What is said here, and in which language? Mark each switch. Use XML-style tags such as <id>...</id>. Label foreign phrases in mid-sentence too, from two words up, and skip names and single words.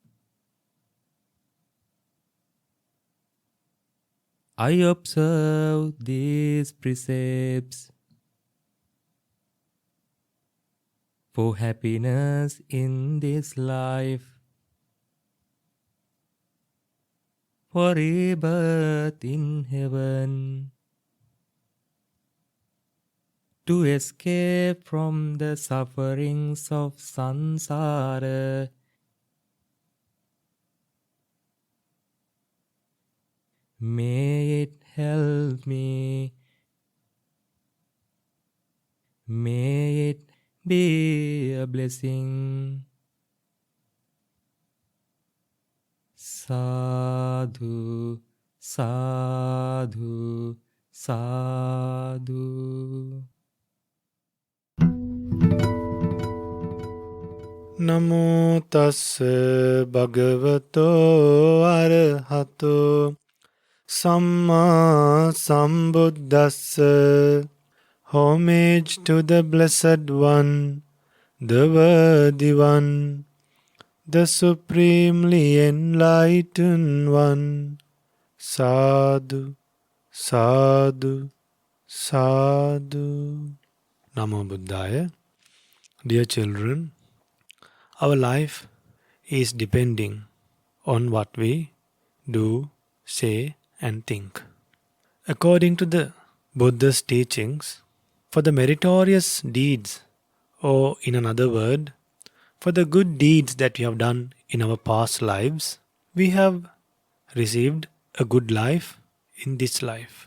<en>I observe these precepts for happiness in this life, for rebirth in heaven, to escape from the sufferings of samsara. May it help me. May it be a blessing.</en> <pi>Sadhu, sadhu, sadhu. Namo tassa bhagavato arahato samma sambuddhassa.</pi> <en>Homage to the Blessed One, the Worthy One, the Supremely Enlightened One.</en> <pi>Sadhu, sadhu, sadhu. Namo Buddhaya.</pi> <en>Dear children, our life is depending on what we do, say, and think. According to the Buddha's teachings, for the meritorious deeds, or in another word, for the good deeds that we have done in our past lives, we have received a good life in this life.</en>